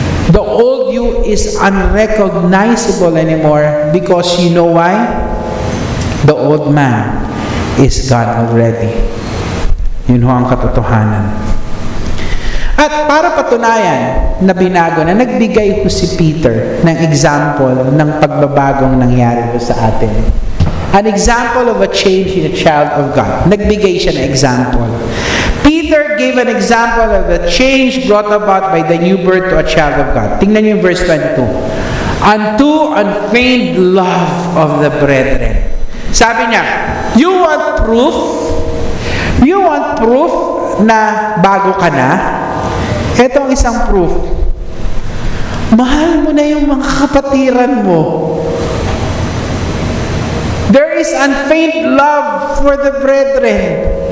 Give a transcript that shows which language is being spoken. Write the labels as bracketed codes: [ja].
[en] The old you is unrecognizable anymore because you know why? The old man is gone already. [tl] Yun ho ang katotohanan. At para patunayan na binago na, nagbigay po si Peter ng example ng pagbabagong nangyari po sa atin. [en] An example of a change in a child of God. [tl] Nagbigay siya ng example. [en] Peter gave an example of a change brought about by the new birth to a child of God. [tl] Tingnan niyo yung verse 22. [en] Unto unfeigned love of the brethren. [tl] Sabi niya, [en] you want proof? You want proof [tl] na bago ka na? Ito ang isang proof. Mahal mo na yung mga kapatiran mo. [en] There is unfeigned love for the brethren.